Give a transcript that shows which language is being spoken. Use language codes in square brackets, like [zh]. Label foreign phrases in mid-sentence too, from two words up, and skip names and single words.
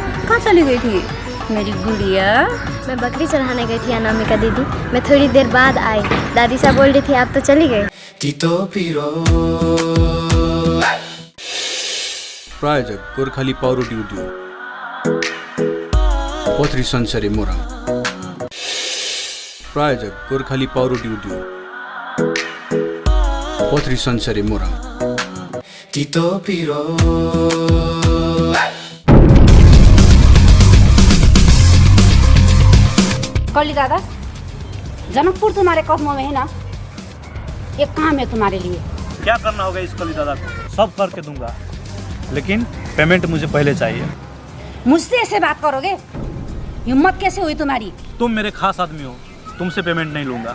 [hi] कहाँ चली गई थी मेरी गुड़िया? मैं बकरी चढ़ाने गई थी अनामिका दीदी। मैं थोड़ी देर बाद आई। दादी साहब बोल रही थी आप तो चली गई। [ne] प्रायोजक गोर्खाली पाउरोटी उद्योग, पोथरी संसारी मोरङ। प्रायोजक गोर्खाली पाउरोटी उद्योग, पोथरी संसारी मोरङ। [hi] कौली दादा, जनकपुर तुम्हारे कदमों में है ना, एक काम है तुम्हारे लिए। क्या करना होगा इस कली दादा को? सब करके दूंगा, लेकिन पेमेंट मुझे पहले चाहिए। मुझसे ऐसे बात करोगे? हिम्मत कैसे हुई तुम्हारी? तुम मेरे खास आदमी हो, तुमसे पेमेंट नहीं लूंगा।